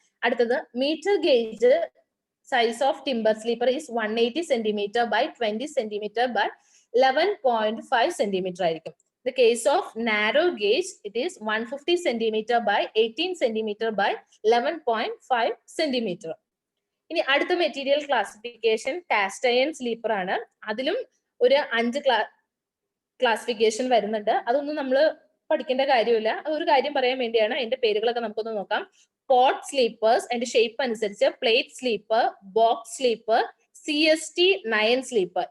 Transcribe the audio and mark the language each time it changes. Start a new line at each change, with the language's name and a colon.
English: അടുത്തത് metre gauge size of timber sleeper is 180 centimetre by 20 centimetre by 11.5 centimetre ആയിരിക്കും. The case of narrow gauge, it is 150 centimeter by 18 centimeter by 11.5 centimeter.
Malayalam: ഇനി അടുത്ത material classification cast iron sleeper ആണ്. അതിലും ഒരു 5 classification വരുന്നുണ്ട്. അതൊന്നും നമ്മൾ പഠിക്കേണ്ട കാര്യമില്ല, അതൊരു കാര്യം പറയാൻ വേണ്ടിയാണ്. അതിന്റെ പേരുകളൊക്കെ നമുക്കൊന്ന് നോക്കാം. പോട്ട് സ്ലീപ്പേഴ്സ്, അതിന്റെ ഷേപ്പ് അനുസരിച്ച് plate sleeper, box sleeper, CST9 sleeper.